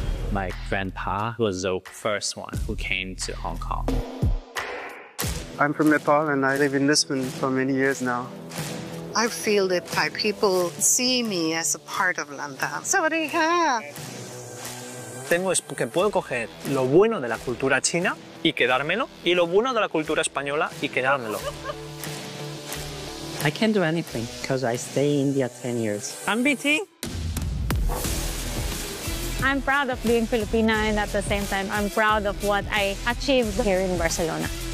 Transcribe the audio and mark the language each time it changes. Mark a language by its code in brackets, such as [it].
[en] My grandpa was the first one who came to Hong Kong. I'm from Nepal and I live in Lisbon for many years now. I feel that Thai people see me as a part of London. [th] Sawadee. [es] Tengo que puedo coger lo bueno de la cultura china y quedármelo, y lo bueno de la cultura española y quedármelo. [en] I can't do anything because I stay in India 10 years. I'm BT. I'm proud of being Filipina, and at the same time, I'm proud of what I achieved here in Barcelona.